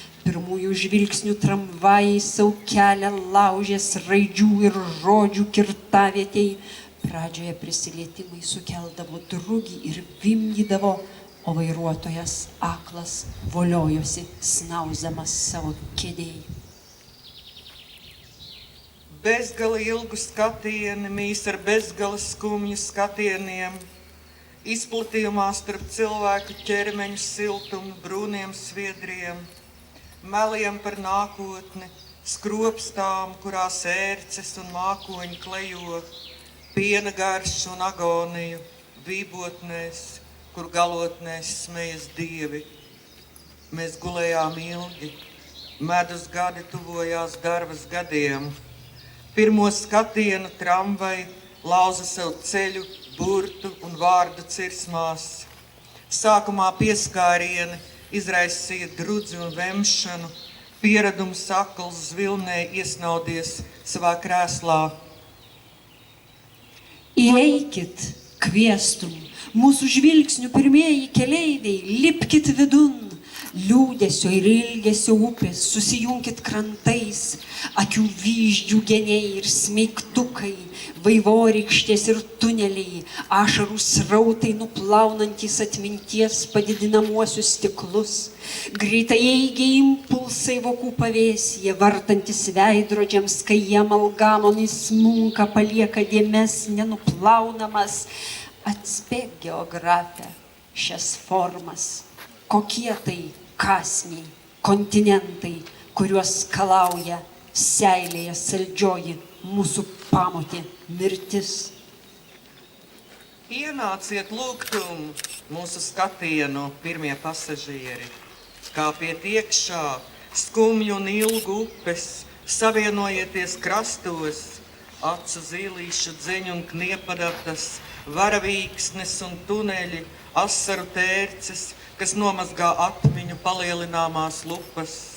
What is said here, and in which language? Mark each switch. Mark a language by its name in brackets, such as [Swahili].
[Lithuanian] Pirmųjų žvilgsnių tramvajai sau kelią laužės raidžių ir žodžių kirtavietei. Pradžioje prisilietimai sukeldavo drugį ir vimdydavo, o vairuotojas aklas voliojosi, snausdamas savo kėdėj. [Latvian] Bezgali ilgu skatieni mīs ar bezgali skumju skatieniem, izplatījumā starp cilvēku ķermeņu siltumu, brūniem sviedriem, meliem par nākotni, skropstām, kurās ērces un mākoņi klejo, piena garš un agoniju, vībotnēs, kur galotnēs smejas dievi. Mēs gulējām ilgi, medus gadi tuvojās darbas gadiem. Pirmo skatienu tramvai lauza sev ceļu, burtu un vārdu cirsmās. Sākumā pieskārieni izraisīja drudzi un vemšanu, pieradums akls zvilnē iesnaudies savā krēslā. [Lithuanian] Įeikit, kviestum, mūsų žvilgsnių pirmieji keleiviai, lipkit vidun, liūdesio ir ilgesio upės, susijunkit krantais, akių vyždžių geniai ir smeigtukai, vaivorykštės ir tuneliai, ašarų srautai nuplaunantys atminties padidinamuosius stiklus, greitaeigiai impulsai vokų pavėsyje, vartantis veidrodžiams, kai jie amalgamon įsmunka, palieka dėmes nenuplaunamas. Atspėk geografę šias formas, kokie tai kąsniai, kontinentai, kuriuos skalauja seilėje saldžioji mūsų pamotė mirtis. [Latvian] Ienāciet lūgtum mūsu skatienu pirmie pasažieri, kāpiet iekšā skumju un ilgu upes, savienojieties krastos, acu zīlīšu dzeņu un kniepadatas, varavīksnes un tuneļi, asaru tērces, kas nomazgā atmiņu palielināmās lupas.